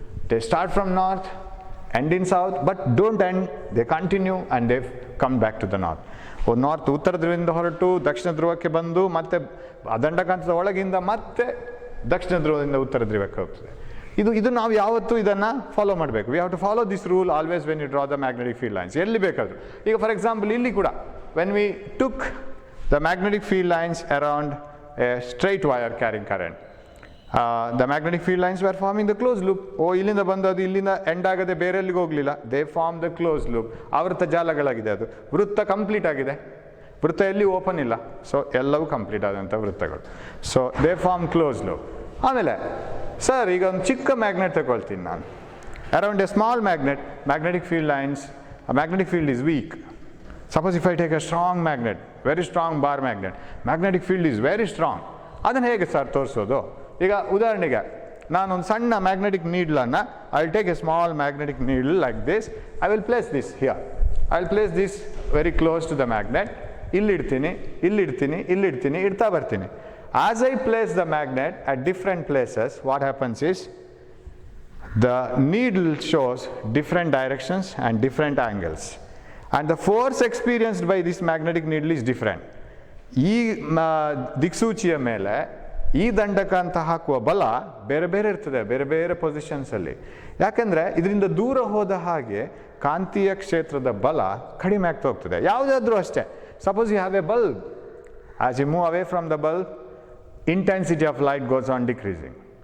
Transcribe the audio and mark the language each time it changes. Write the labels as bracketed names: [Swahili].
[English] They start from north, end in south, but don't end, they continue and they come back to the north. [Kannada] North ಉತ್ತರ ಧ್ರುವದಿಂದ ಹೊರಟು ದಕ್ಷಿಣ ಧ್ರುವಕ್ಕೆ ಬಂದು ಮತ್ತೆ ದಂಡಕಾಂತದ ಒಳಗಿಂದ ಮತ್ತೆ ದಕ್ಷಿಣ ಧ್ರುವದಿಂದ ಉತ್ತರ ಧ್ರುವಕ್ಕೆ ಹೋಗ್ತದೆ. ಇದು ನಾವು ಯಾವತ್ತೂ ಇದನ್ನು ಫಾಲೋ ಮಾಡಬೇಕು. [English] We have to follow this rule always when you draw the magnetic field lines. [Kannada] ಎಲ್ಲಿ ಬೇಕಾದರೂ, ಈಗ [English] for example [Kannada] ಇಲ್ಲಿ ಕೂಡ [English] When we took the magnetic field lines around a straight wire carrying current, the magnetic field lines were forming the closed loop. [Kannada] ಇಲ್ಲಿಂದ ಬಂದು ಅದು ಇಲ್ಲಿಂದ end ಆಗದೆ ಬೇರೆ ಎಲ್ಲಿಗೆ ಹೋಗಲಿಲ್ಲ. [English] They form the close loop. [Kannada] ಆವೃತ್ತ ಜಾಲಗಳಾಗಿದೆ. ಅದು ವೃತ್ತ ಕಂಪ್ಲೀಟ್ ಆಗಿದೆ, ವೃತ್ತ ಎಲ್ಲಿ ಓಪನ್ ಇಲ್ಲ. ಸೊ ಎಲ್ಲವೂ ಕಂಪ್ಲೀಟ್ ಆದಂಥ ವೃತ್ತಗಳು. [English] So they form close loop. [Kannada] ಆಮೇಲೆ ಸರ್ ಈಗ ಒಂದು ಚಿಕ್ಕ ಮ್ಯಾಗ್ನೆಟ್ ತಗೊಳ್ತೀನಿ ನಾನು. [English] Around a small magnet, magnetic field lines, magnetic field is weak. Suppose if I take a strong magnet, very strong bar magnet, magnetic field is very strong. [Kannada] ಅದನ್ನು ಹೇಗೆ sir ತೋರಿಸೋದು? ಈಗ ಉದಾಹರಣೆಗೆ ನಾನೊಂದು ಸಣ್ಣ magnetic ನೀಡ್ಲನ್ನು, [English] I will take a small magnetic needle like this. I will place this here. I will place this very close to the magnet. [Kannada] ಇಲ್ಲಿಡ್ತೀನಿ, ಇಲ್ಲಿಡ್ತೀನಿ, ಇಲ್ಲಿಡ್ತೀನಿ, ಇಡ್ತಾ ಬರ್ತೀನಿ. [English] As I place the magnet at different places, what happens is the needle shows different directions and different angles, and the force experienced by this magnetic needle is different. [Kannada] ಈ ದಿಕ್ಸೂಚಿಯ ಮೇಲೆ ಈ ದಂಡಕಾಂತ ಹಾಕುವ ಬಲ ಬೇರೆ ಬೇರೆ ಇರ್ತದೆ, ಬೇರೆ ಬೇರೆ ಪೊಸಿಷನ್ಸಲ್ಲಿ. ಯಾಕೆಂದರೆ ಇದರಿಂದ ದೂರ ಹೋದ ಹಾಗೆ ಕಾಂತೀಯ ಕ್ಷೇತ್ರದ ಬಲ ಕಡಿಮೆ ಆಗ್ತಾ ಹೋಗ್ತದೆ. ಯಾವುದಾದ್ರೂ ಅಷ್ಟೇ. [English] Suppose you have a bulb, as you move away from the bulb, intensity of light goes on decreasing.